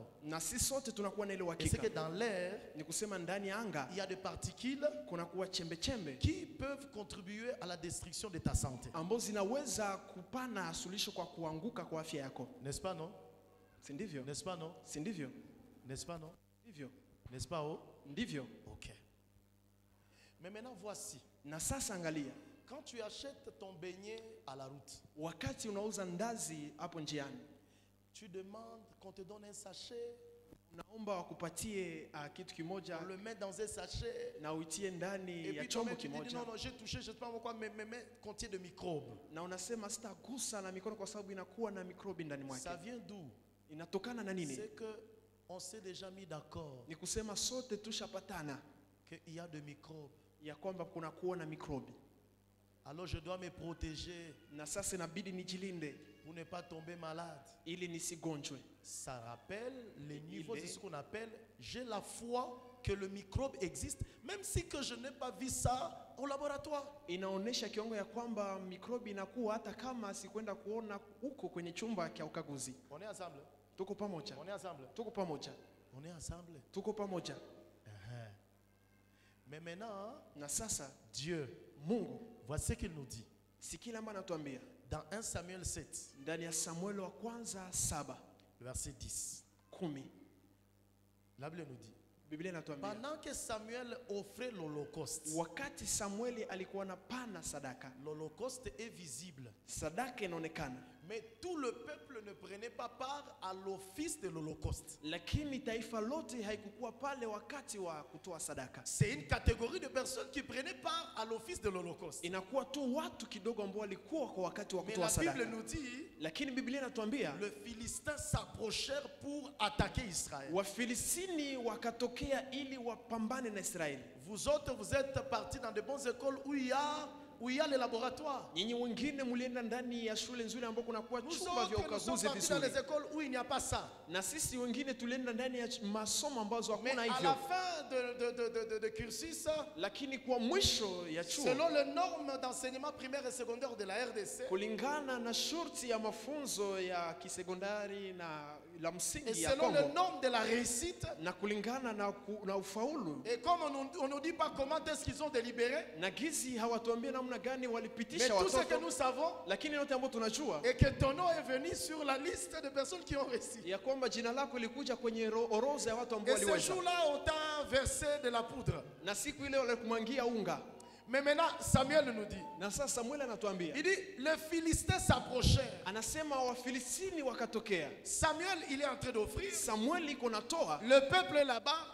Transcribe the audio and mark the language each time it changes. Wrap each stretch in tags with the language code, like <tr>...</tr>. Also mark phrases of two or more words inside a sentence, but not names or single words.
<fr>Et c'est que dans l'air, il y a des particules qui peuvent contribuer à la destruction de ta santé. N'est-ce pas, non?</fr> <sw>Si ndivyo?</sw> <fr>N'est-ce pas non?</fr> <sw>Si ndivyo?</sw> <fr>N'est-ce pas non?</fr> <sw>Ndivyo.</sw> <fr>N'est-ce pas oh?</fr> <sw>Ndivyo.</sw> <fr>OK. Mais maintenant voici.</fr> <sw>Na sasa angalia.</sw> <fr>Quand tu achètes ton beignet à la route,</fr> <sw>wakati unauza ndazi hapo njiani,</sw> <fr>tu demandes qu'on te donne un sachet,</fr> <sw>unaomba wakupatie kitu kimoja,</sw> <fr>on le met dans un sachet</fr> <sw>na uitie ndani ya chombo kimoja.</sw> <fr>Non, j'ai touché, je sais pas pourquoi, mais contient de microbes.</fr> <sw>Na unasema sitagusa na mikono kwa sababu inakuwa na mikrobi ndani mwake.</sw> <fr>Ça vient d'où?</fr> <sw>Inatokana na nini?</sw> <fr>C'est que on s'est déjà mis d'accord.</fr> <sw>Ni kusema sote tushapatana</sw> <fr>qu'il y a de microbes.</fr> <sw>Ya kwamba kuna kuwa na mikrobi.</sw> <fr>Alors je dois me protéger.</fr> <sw>Na sasa inabidi nijilinde</sw> <fr>pour ne pas tomber malade.</fr> <sw>Ili nisigonjwe.</sw> <fr>Ça rappelle les niveaux de ce qu'on appelle j'ai la foi que le microbe existe même si que je n'ai pas vu ça au laboratoire.</fr> <sw>Inaonesha kiwango ya kwamba mikrobi inakuwa hata kama sikwenda kuona huko kwenye chumba cha ukaguzi.</sw> <fr>On est ensemble.</fr> <sw>Tuko pamoja.</sw> <fr>On est ensemble.</fr> <sw>Tuko pamoja.</sw> <fr>On est ensemble.</fr> <sw>Tuko pamoja.</sw> <fr>Mais maintenant,</fr> <sw>na sasa</sw> <fr>Dieu,</fr> <sw>Mungu,</sw> <fr>voici ce qu'il nous dit.</fr> <sw>Sikila ambaye anatuambia</sw> <fr>dans 1 Samuel 7,</fr> <sw>ndani ya Samuel wa kwanza 7,</sw> <fr>verset 10. 10. La Bible nous dit,</fr> <sw>Biblia inatuambia</sw> <fr>pendant que Samuel offrait l'holocauste,</fr> <sw>wakati Samueli alikuwa anapana sadaka,</sw> <fr>l'holocauste est visible,</fr> <sw>sadaka inaonekana,</sw> <fr>mais tout le peuple ne prenait pas part à l'office de l'holocauste.</fr> <sw>Lakini taifa lote haikukuwa pale wakati wa kutoa sadaka.</sw> <fr>C'est une catégorie de personnes qui prenaient part à l'office de l'holocauste.</fr> <sw>Inakuwa tu watu kidogo ambao walikuwa kwa wakati wa kutoa sadaka.</sw> <fr>Mais la Bible nous dit,</fr> <sw>lakini Biblia inatuambia</sw> <fr>les Philistins s'approchèrent pour attaquer Israël.</fr> <sw>Wafilistini wakatokea ili wapambane na Israeli.</sw> <fr>Vous autres, vous êtes partis dans de bonnes écoles où il y a les laboratoires.</fr> <sw>Nyinyi wengine mlienda ndani ya shule nzuri ambako kuna kuwa chumba vya ukaguzi vizuri.</sw> <fr>Dans les écoles où il n'y a pas ça.</fr> <sw>Na sisi wengine tulienda ndani ya masomo ambazo hakuna hivyo.</sw> <fr>Mais à la fin de cursus,</fr> <sw>lakini kwa mwisho ya chuo,</sw> <fr>selon les normes d'enseignement primaire et secondaire de la RDC,</fr> <sw>kulingana na shurti ya mafunzo ya kisekondari na la msingi ya</sw> <fr>Congo, et selon les normes de la réussite,</fr> <sw>na kulingana na ufaulu,</sw> <fr>et comme on nous dit pas comment est-ce qu'ils ont délibéré,</fr> <sw>na gizi hawatuambia namna gani walipitisha watoto,</sw> <fr>mais tout</fr> <sw>watoto,</sw> <fr>ce que nous savons,</fr> <sw>lakini yote ambayo tunajua,</sw> <fr>et que ton nom est venu sur la liste de personnes qui ont réussi,</fr> <sw>ya kwamba jina lako lilikuja kwenye orodha ya watu ambao waliweza.</sw> <fr>Et ce jour-là on t'a versé de la poudre,</fr> <sw>na siku ile walikumwangia unga.</sw> <fr>Mais maintenant Samuel nous dit,</fr> <sw>na sasa Samuel anatuambia,</sw> <fr>il dit les Philistins s'approchèrent.</fr> <sw>Anasema Wafilistini wakatokea.</sw> <fr>Samuel il est en train d'offrir.</fr> <sw>Samuel iko natoa.</sw> <fr>Le peuple est là-bas.</fr>